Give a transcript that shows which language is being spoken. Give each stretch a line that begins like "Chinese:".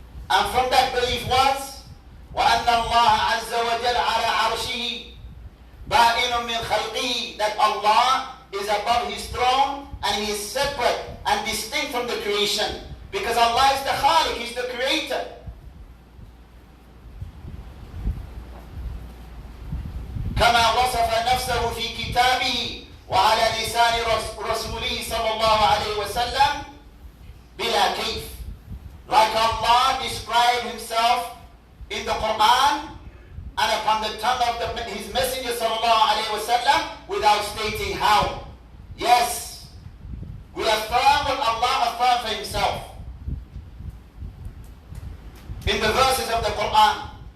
English: And from that belief was
Arabic: وَأَنَّ اللَّهَ عَزَّ وَجَلَّ عَلَى عَرْشِهِ بَائِنٌ مِّنْ خَلْقِهِ,
English: that Allah is above his throne and he is separate and distinct from the creation, because Allah is the Khaliq, he's the creator.
Arabic: كما وصف نفسه في كتابه وعلى لسان رسوله صلى الله عليه وسلم بلا كيف.
English: Like Allah described himself in the Quran and upon the tongue of his messenger sallallahu alayhi wa sallam without stating how. Yes, we affirm what Allah affirmed for himself in the verses of the Quran.